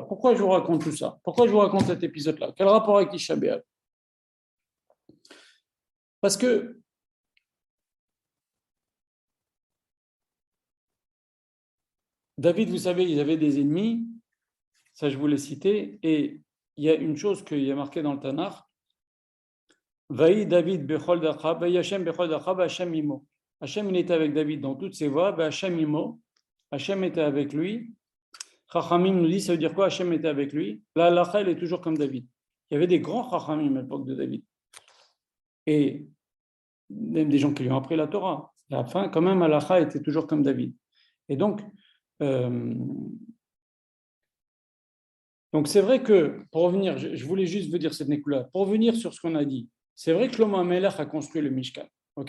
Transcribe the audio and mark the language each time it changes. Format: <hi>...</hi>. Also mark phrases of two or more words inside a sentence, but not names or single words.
<fr>Pourquoi je vous raconte tout ça? Pourquoi je vous raconte cet épisode-là? Quel rapport avec Tisha B'Av? Parce que David, vous savez, il avait des ennemis, ça je vous l'ai cité, et il y a une chose qu'il y a marqué dans le Tanakh,</fr> <he>ויהי דוד בכל דרכיו, ויהי השם בכל דרכיו, השם עמו. Hashem,</he> <fr>il était avec David dans toutes ses voies,</fr> <he>השם עמו.</he> <fr>Hashem était avec lui. Chachamim nous dit, ça veut dire quoi? Hashem était avec lui. La halakha, elle est toujours comme David. Il y avait des grands Chachamim à l'époque de David. Et même des gens qui lui ont appris la Torah. À la fin, quand même, halakha était toujours comme David. Et donc c'est vrai que, pour revenir, je voulais juste vous dire cette nécula, pour revenir sur ce qu'on a dit, c'est vrai que Shlomo HaMelech a construit le Mishkan, ok?</fr>